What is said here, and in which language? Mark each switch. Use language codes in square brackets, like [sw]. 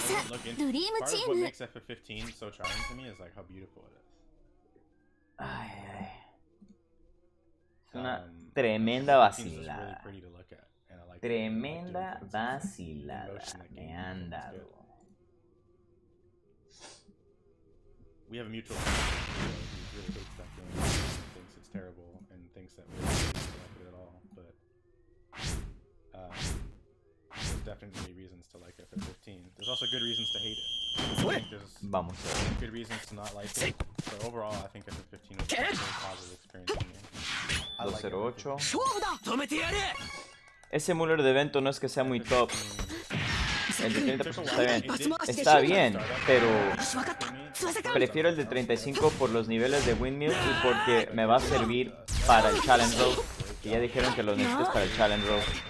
[en] Look into part of what makes FF15 so charming to me is like how beautiful it is. Ay, ay. [es] Es una tremenda vacilada. Tremenda vacilada. Me han dado. [en] We have a mutual friend who really hates that game, thinks it's terrible, and thinks that we don't like it at all. But there's definitely reasons to like FF15. There's also good reasons to hate it. I think there's good reasons to not like it. But overall, I think FF15 was a very positive experience for me. I like 208. [es] Ese Muller de evento no es que sea muy top. El de 30% está bien, pero prefiero el de 35 por los niveles de Windmill y porque me va a servir para el Challenge Road. Que ya dijeron que lo necesitas para el Challenge Road.